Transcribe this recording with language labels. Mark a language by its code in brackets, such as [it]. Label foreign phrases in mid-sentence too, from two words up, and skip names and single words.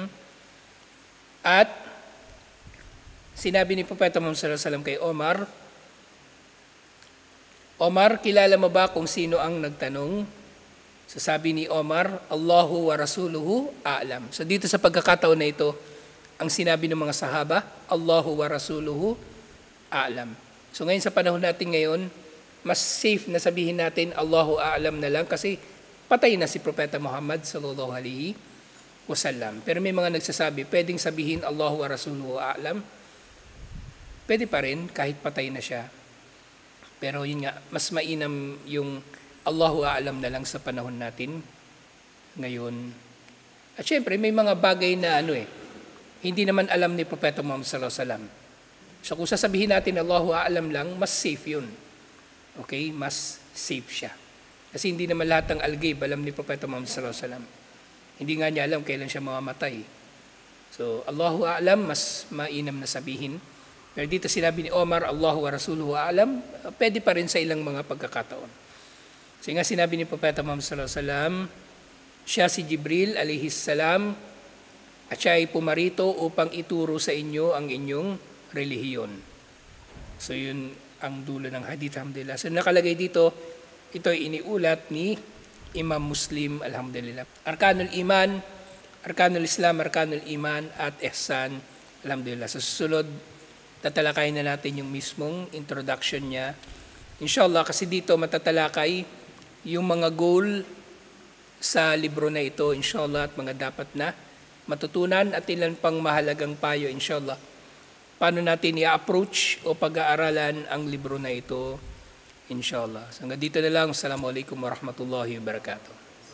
[tl] At sinabi ni Propeta Muhammad [ar] صلى الله عليه وسلم [tl] kay Omar, Omar, kilala mo ba kung sino ang nagtanong? Sasabi ni Omar, [ar] الله ورسوله أعلم. [tl] So dito sa pagkakataon na ito, ang sinabi ng mga sahaba, [ar] الله ورسوله أعلم. [tl] So ngayon sa panahon natin ngayon, mas safe na sabihin natin [ar] الله أعلم [tl] na lang kasi patay na si Propeta Muhammad [ar] صلى الله عليه وسلم. [tl] Pero may mga nagsasabi, pwedeng sabihin [ar] الله ورسوله أعلم. [tl] Pwede pa rin kahit patay na siya. Pero yun nga, mas mainam yung [ar] الله أعلم [tl] na lang sa panahon natin ngayon. At syempre may mga bagay na hindi naman alam ni Propeta Muhammad [ar] صلى الله عليه وسلم. [tl] So kung sasabihin natin [ar] الله أعلم [tl] lang, mas safe yun. Okay? Mas safe siya. Kasi hindi naman lahat ng al-ghaib alam ni Propeta Muhammad [ar] صلى الله عليه وسلم. [tl] Hindi nga niya alam kailan siya mamamatay. [ar] So الله أعلم, [tl] mas mainam na sabihin. Pero dito sinabi ni Omar, [ar] الله ورسوله أعلم, [tl] pwede pa rin sa ilang mga pagkakataon. So nga sinabi ni Propeta Muhammad [ar] صلى الله عليه وسلم, [tl] siya si Jibril [ar] عليه السلام [tl] at siya ay pumarito upang ituro sa inyo ang inyong relihiyon. So yun ang dulo ng hadith, alhamdulillah. So nakalagay dito, ito ay iniulat ni Imam Muslim, alhamdulillah. [ar] أركان الإيمان، أركان الإسلام، أركان الإيمان at إحسان، الحمد لله. [tl] Sa susunod, tatalakayin na natin yung mismong introduction niya. Inshallah, kasi dito matatalakay yung mga goal sa libro na ito, inshallah, at mga dapat na matutunan at ilan pang mahalagang payo, inshallah. Paano natin i-approach o pag-aaralan ang libro na ito, inshallah. So hanggang dito na lang. [ar] السلام عليكم ورحمة الله وبركاته.